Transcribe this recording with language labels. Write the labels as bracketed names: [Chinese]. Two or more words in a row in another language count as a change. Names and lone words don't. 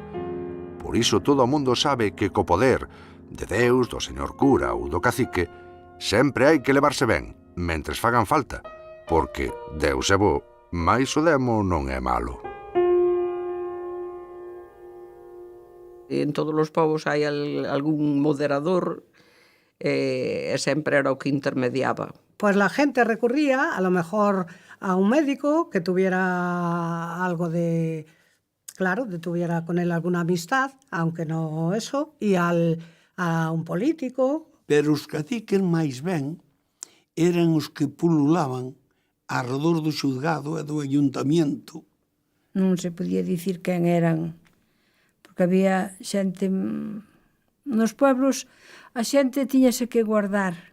[Galician] Por iso todo o mundo sabe que co poder de Deus, do señor cura ou do cacique, sempre hai que levarse ben, mentres fagan falta, porque Deus é bo, mais o demo non é malo. En todos os povos hai algún moderador e sempre era o que intermediaba. [Spanish] Pues la gente recurría a lo mejor a un médico que tuviera algo de, claro, tuviera con él alguna amistad, aunque no eso, y a un político. [Galician] Pero os caciques máis ben eran os que pululaban arredor do xulgado e do ayuntamiento. Non se podía dicir quen eran, porque había xente... Nos pueblos a xente tiñase que guardar.